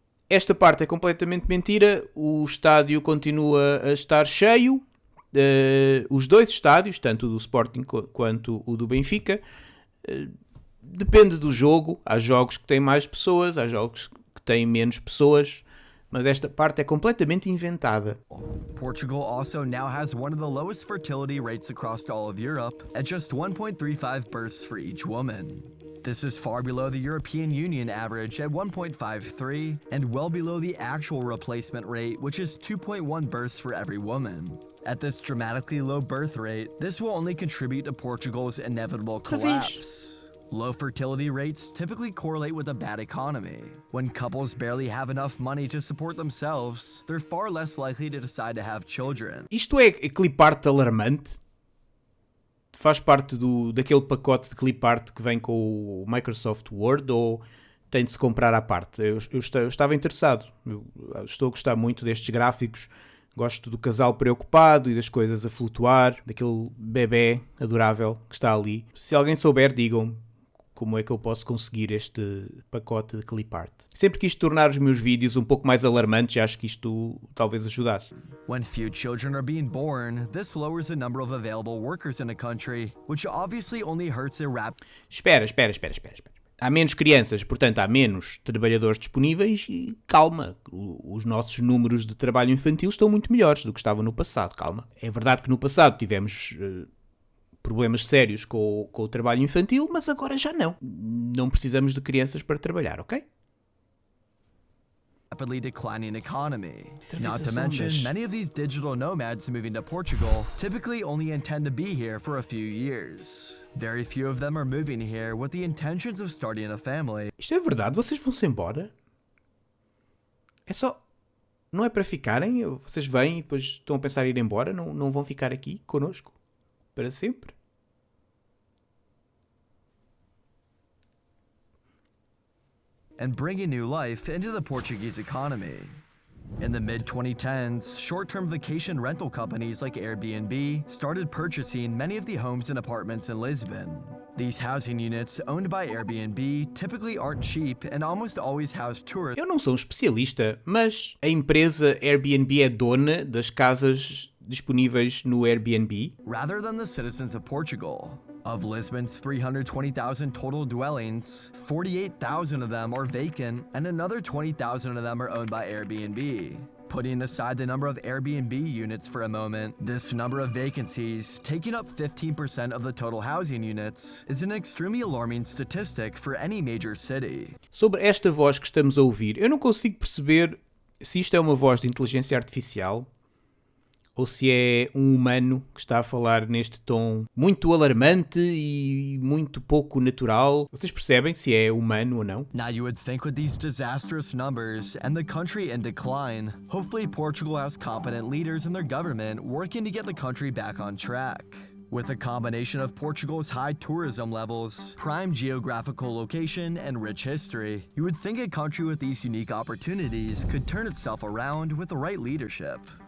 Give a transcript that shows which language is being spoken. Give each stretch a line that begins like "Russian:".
Portuguese: Esta parte é completamente mentira, o estádio continua a estar cheio, os dois estádios, tanto o do Sporting quanto o do Benfica, depende do jogo, há jogos que têm mais pessoas, há jogos que têm menos pessoas, mas esta parte é completamente inventada.
English: Portugal also now has one of the lowest fertility rates across all of Europe, at just 1.35 births for each woman. This is far below the European Union average at 1.53 and well below the actual replacement rate, which is 2.1 births for every woman. At this dramatically low birth rate, this will only contribute to Portugal's inevitable collapse. Low fertility rates typically correlate with a bad economy. When couples barely have enough money to support themselves, they're far less likely to decide to have children.
Portuguese: Isto é clipart alarmante? Faz parte daquele pacote de clipart que vem com o Microsoft Word ou tem de se comprar à parte? Eu estava interessado. Eu estou a gostar muito destes gráficos. Gosto do casal preocupado e das coisas a flutuar, daquele bebê adorável que está ali. Se alguém souber, digam-me. como é que eu posso conseguir este pacote de clipart. Sempre quis tornar os meus vídeos um pouco mais alarmantes e acho que isto talvez ajudasse.
English: When few children are being born, this lowers the number of available workers in a country, which obviously only hurts a rapid...
Portuguese: Espera. Há menos crianças, portanto há menos trabalhadores disponíveis e calma, os nossos números de trabalho infantil estão muito melhores do que estavam no passado, calma. É verdade que no passado tivemos problemas sérios com o trabalho infantil, mas agora já não. Não precisamos de crianças para trabalhar, ok?
English: Rapidly declining economy. Not to mention, many of these digital nomads moving to Portugal typically only intend to be here for a few years. Very few of them are moving here with the intentions of starting a family.
Portuguese: Isto é verdade? Vocês vão-se embora? É só... Não é para ficarem? Vocês vêm e depois estão a pensar em ir embora? Não vão ficar aqui connosco? Para sempre?
English: And bringing new life into the Portuguese economy. In the mid-2010s, short-term vacation rental companies like Airbnb started purchasing many of the homes and apartments in Lisbon. These housing units, owned by Airbnb, typically aren't cheap and almost always house tourists.
Portuguese: Eu não sou um especialista, mas a empresa Airbnb é dona das casas disponíveis no Airbnb.
English: Rather than the citizens of Portugal. Of Lisbon's 320,000 total dwellings, 48,000 of them are vacant and another 20,000 of them are owned by Airbnb. Putting aside the number of Airbnb units for a moment, this number of vacancies, taking up 15% of the total housing units, is an extremely alarming statistic for any major city.
Portuguese: Sobre esta voz que estamos a ouvir, eu não consigo perceber se isto é uma voz de inteligência artificial ou se é um humano que está a falar neste tom muito alarmante e muito pouco natural. Vocês percebem se é humano ou não?
English: Now you would think with these disastrous numbers and the country in decline, hopefully Portugal has competent leaders in their government working to get the country back on track. With a combination of Portugal's high tourism levels, prime geographical location, and rich history, you would think a country with these unique opportunities could turn itself around with the right leadership.